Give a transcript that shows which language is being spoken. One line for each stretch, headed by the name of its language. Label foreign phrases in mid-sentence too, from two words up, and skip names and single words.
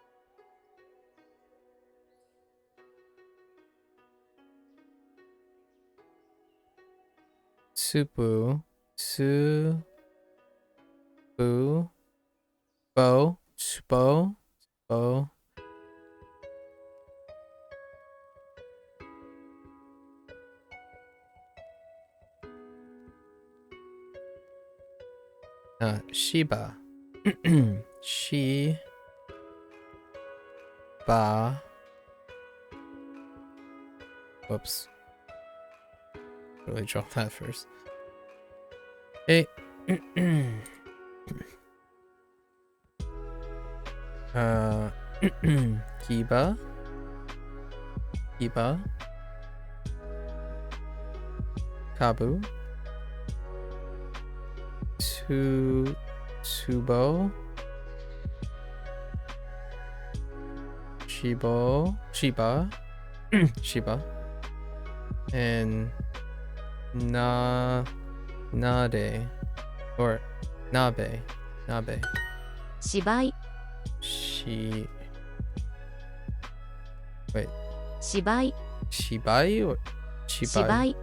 Japanese: Supu. Su. Boo. Bo. Spo. Bo. Shiba. She. Ba.
English: Whoops. Really draw that first.
Japanese: Hey. Kiba. Kiba. Kabu. Tubo. Shiba. Shiba. And Nade. Or Nabe. 芝居
English: Wait.
Japanese: 芝居 Shibai or 芝居